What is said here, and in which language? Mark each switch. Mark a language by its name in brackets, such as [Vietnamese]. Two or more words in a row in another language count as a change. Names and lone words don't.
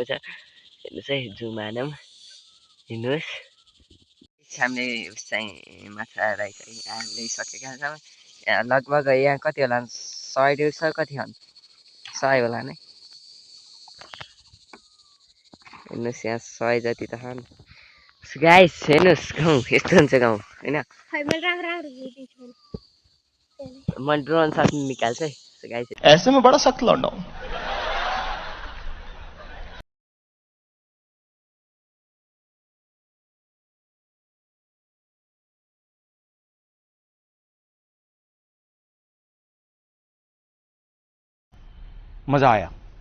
[Nepali] छ हेर्नुहोस् है जुम हानौँ हेर्नुहोस् हामीले चाहिँ माछालाई चाहिँ ल्याइसकेका छौँ लगभग यहाँ कति होला 100-150 कति छन् 100 होला नै हेर्नुहोस् यहाँ 100 जति त छन् गाइस हेर्नुहोस् गाउँ यस्तो हुन्छ गाउँ होइन म [English] drone shot [Nepali] निकाल्छु है गाइस [Hindi] ऐसे में बड़ा सख्त लौंडा हूं मजा आया